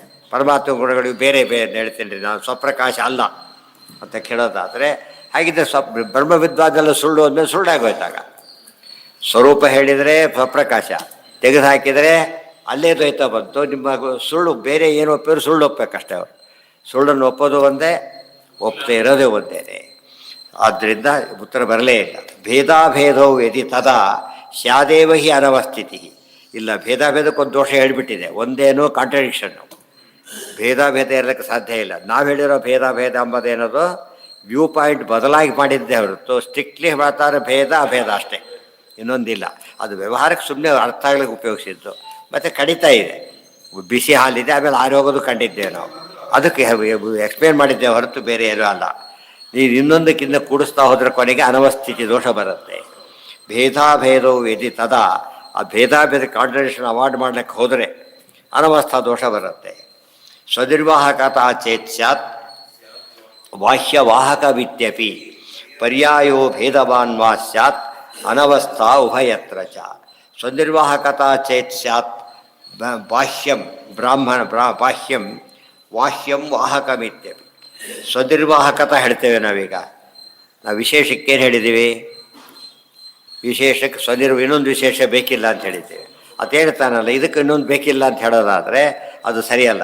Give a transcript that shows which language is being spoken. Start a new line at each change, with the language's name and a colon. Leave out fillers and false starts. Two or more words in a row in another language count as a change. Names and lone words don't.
Kannada: ಪರಮಾತ್ಮ ಗುಣಗಳಿಗೂ ಬೇರೆ ಬೇರೆ ಹೇಳ್ತೀನಿ ರೀ, ನಾನು ಸ್ವಪ್ರಕಾಶ ಅಲ್ಲ ಅಂತ ಕೇಳೋದಾದರೆ ಹಾಗಿದ್ದರೆ ಬ್ರಹ್ಮವಿದ್ವಾದೆಲ್ಲ ಸುಳ್ಳು ಅಂದಮೇಲೆ ಸುಳ್ಳಾಗೋಯ್ತಾಗ. ಸ್ವರೂಪ ಹೇಳಿದರೆ ಸ್ವಪ್ರಕಾಶ, ತೆಗೆದು ಹಾಕಿದರೆ ಅಲ್ಲೇ ದ್ವೈತ ಬಂತು. ನಿಮ್ಮ ಸುಳ್ಳು ಬೇರೆ ಏನು ಒಪ್ಪಿದ್ರು ಸುಳ್ಳು ಒಪ್ಪಬೇಕಷ್ಟೇ. ಅವರು ಸುಳ್ಳನ್ನು ಒಪ್ಪೋದು ಒಂದೇ, ಒಪ್ಪದೆ ಇರೋದೇ ಒಂದೇನೆ. ಆದ್ದರಿಂದ ಉತ್ತರ ಬರಲೇ ಇಲ್ಲ.
Sanskrit: ಭೇದಾಭೇದವು ಯದಿ ತದಾ ಸ್ಯಾದೇವ ಹಿ ಅನವಸ್ಥಿತಿ.
Kannada: ಇಲ್ಲ, ಭೇದಾಭೇದಕ್ಕೊಂದು ದೋಷ ಹೇಳಿಬಿಟ್ಟಿದೆ, ಒಂದೇನೋ ಕಾಂಟ್ರಡಿಕ್ಷನ್ನು. ಭೇದಾಭೇದ ಇರಲಿಕ್ಕೆ ಸಾಧ್ಯ ಇಲ್ಲ. ನಾವು ಹೇಳಿರೋ ಭೇದಾಭೇದ ಎಂಬುದೇನದು
English: view point
Kannada: ಬದಲಾಗಿ ಮಾಡಿದ್ದೇ ಹೊರತು ಸ್ಟ್ರಿಕ್ಟ್ಲಿ ಹೇಳ್ತಾರೆ ಭೇದ ಅಭೇದ ಅಷ್ಟೇ, ಇನ್ನೊಂದಿಲ್ಲ. ಅದು ವ್ಯವಹಾರಕ್ಕೆ ಸುಮ್ಮನೆ ಅರ್ಥ ಆಗ್ಲಿಕ್ಕೆ ಉಪಯೋಗಿಸಿದ್ದು. ಮತ್ತು ಕಡಿತಾ ಇದೆ, ಬಿಸಿ ಹಾಲಿದೆ, ಆಮೇಲೆ ಆರೋಗೋದು ಕಂಡಿದ್ದೇವೆ ನಾವು, ಅದಕ್ಕೆ ಎಕ್ಸ್ಪ್ಲೇನ್ ಮಾಡಿದ್ದೇವೆ ಹೊರತು ಬೇರೆ ಏನೂ ಅಲ್ಲ. ನೀವು ಇನ್ನೊಂದಕ್ಕಿಂತ ಕೂಡಿಸ್ತಾ ಹೋದ್ರೆ ಕೊನೆಗೆ ಅನವಸ್ಥಿತಿ ದೋಷ ಬರುತ್ತೆ.
Sanskrit: ಭೇದಾಭೇದವು ಯದಿ ತದಾ,
Kannada: ಆ ಭೇದಾಭೇದ
English: contradiction avoid
Kannada: ಮಾಡ್ಲಿಕ್ಕೆ ಹೋದರೆ ಅನವಸ್ಥಾ ದೋಷ ಬರುತ್ತೆ.
Sanskrit: ಸ್ವನಿರ್ವಾಹಕತಾ ಚೇತ್ ಸ್ಯಾತ್ ಬಾಹ್ಯವಾಹಕವಿತ್ಯಪಿ ಪರ್ಯಾಯೋ ಭೇದವಾನ್ ವಾ ಸ್ಯಾತ್ ಅನವಸ್ಥಾ ಉಭಯತ್ರ ಚ. ಸ್ವನಿರ್ವಾಹಕತಾ ಚೇತ್ ಸ್ಯಾತ್ ಬಾಹ್ಯಂ ಬಾಹ್ಯಂ ವಾಹ್ಯಂ ವಾಹಕಮಿತ್ಯಪಿ.
Kannada: ಸ್ವನಿರ್ವಾಹಕತ ಹೇಳ್ತೇವೆ ನಾವೀಗ. ನಾವು ವಿಶೇಷಕ್ಕೇನು ಹೇಳಿದ್ದೀವಿ? ವಿಶೇಷಕ್ಕೆ ಇನ್ನೊಂದು ವಿಶೇಷ ಬೇಕಿಲ್ಲ ಅಂತ ಹೇಳಿದ್ದೇವೆ. ಅದು ಹೇಳ್ತಾನಲ್ಲ, ಇದಕ್ಕೆ ಇನ್ನೊಂದು ಬೇಕಿಲ್ಲ ಅಂತ ಹೇಳೋದಾದರೆ ಅದು ಸರಿಯಲ್ಲ.